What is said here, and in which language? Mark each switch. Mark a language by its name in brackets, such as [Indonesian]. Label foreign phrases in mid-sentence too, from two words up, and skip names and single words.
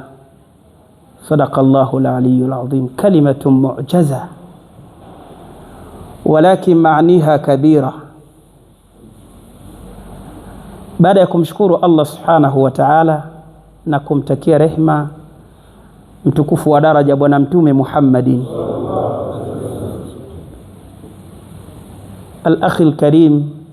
[Arabic] صدق الله العلي العظيم. كلمة معجزة ولكن معانيها كبيرة. [Swahili] Baada ya kumshukuru Allah [Arabic] سبحانه وتعالى [Swahili] na kumtakia rehma mtukufu wa daraja bwana Mtume Muhammadin, [Arabic] الأخ الكريم